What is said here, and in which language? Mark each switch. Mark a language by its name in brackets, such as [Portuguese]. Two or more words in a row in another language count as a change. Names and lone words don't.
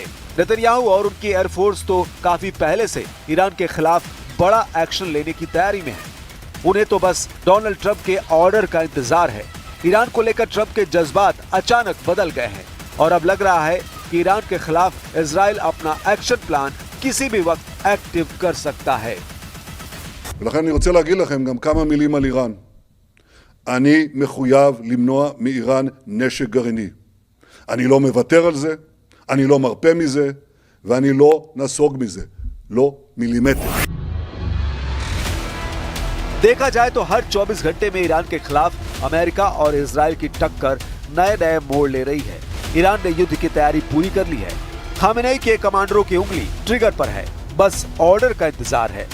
[Hindi] नेतन्याहू और उनकी एयरफोर्स तो काफी पहले से ईरान के खिलाफ बड़ा एक्शन लेने की तैयारी में है। उन्हें तो बस डोनाल्ड ट्रंप के ऑर्डर का इंतजार है। ईरान को लेकर ट्रंप के जज्बात अचानक बदल गए हैं और अब लग रहा है कि ईरान के खिलाफ इजराइल अपना [English] action plan [Hindi] किसी भी वक्त एक्टिव कर सकता है। [Hebrew] ולכן אני רוצה להגיד לכם גם כמה מילים על איראן. אני מחויב למנוע מאיראן נשק גרעיני. אני לא מוותר על זה, אני לא מרפה מזה, ואני לא נסוג מזה. לא מילימטר. [Hindi] देखा जाए तो हर 24 घंटे में ईरान के खिलाफ अमेरिका और इजराइल की टक्कर नए नए मोड़ ले रही है। ईरान ने युद्ध की तैयारी पूरी कर ली है। खामेनेई के कमांडरों की उंगली ट्रिगर पर है, बस ऑर्डर का इंतजार है।